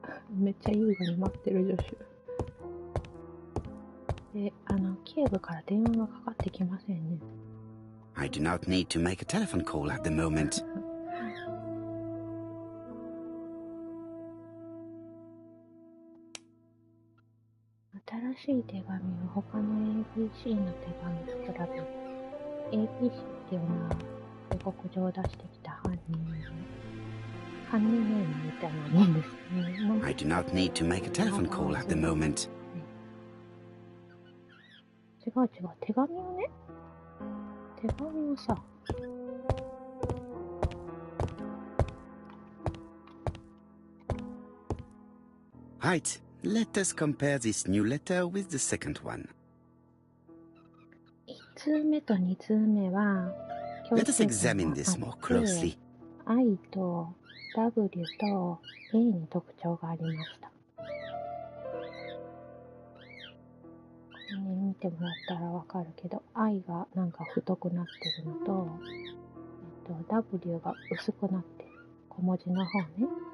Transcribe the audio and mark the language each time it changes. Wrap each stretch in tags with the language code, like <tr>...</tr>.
<ja>めっちゃ優雅に待ってる助手。で、警部から電話がかかってきませんね。</ja> <en>I do not need to make a telephone call at the moment.</en> <ja>新しい手紙を他の ABC の手紙と比べ、ABC っていうのは予告状を出してきた犯人ネームみたいなもんですね。</ja> <en>I do not need to make a telephone call at the moment.</en> <ja>違う、手紙をね、手紙をさ、</ja> <en>Right, let us compare this new letter with the second one.</en> <ja>1通目と2通目は、</ja> <en>Let us examine this more closely.</en> <ja>I と W と A に特徴がありました。これね、見てもらったらわかるけど、I がなんか太くなってるのと、W が薄くなってる。小文字の方ね。</ja>